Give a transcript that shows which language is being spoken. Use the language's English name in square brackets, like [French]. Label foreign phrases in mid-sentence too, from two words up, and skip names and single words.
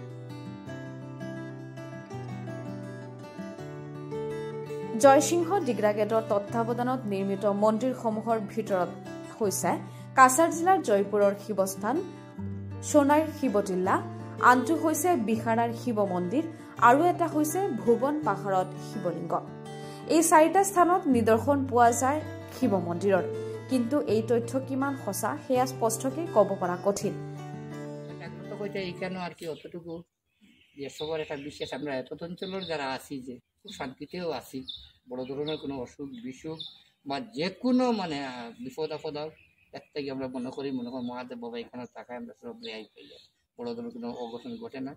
[Assamese] জয়সিংহ ডিগ্ৰাগেডৰ তত্ত্বাৱধানত নিৰ্মিত মন্দিৰসমূহৰ ভিতৰত হৈছে কাছাৰ জিলাৰ জয়পুৰৰ শিৱস্থান, সোণাইৰ শিৱটিল্লা, আনটো হৈছে বিহাৰাৰ শিৱ মন্দিৰ আৰু এটা হৈছে ভুৱন পাহাৰত শিৱলিংগ। এই 4টা স্থানত নিদৰ্শন পোৱা যায় শিৱ মন্দিৰৰ, কিন্তু এই তথ্য কিমান সঁচা সেয়া স্পষ্টকৈ ক'ব পৰা কঠিন। [Bangla] এইখানে আর কি অতটুকু যে সবার একটা বিশ্বাস, আমরা এত অঞ্চলের যারা আছি যে খুব শান্তিতেও আছি, বড় ধরনের কোনো অসুখ বিসুখ বা যে কোনো মানে বিপদ আপদ এর থেকে আমরা মনে করি মহাদেব বাবা এখানে থাকায় আমরা সব রেয়াই পাই, বড় ধরনের কোনো অঘটন ঘটে না।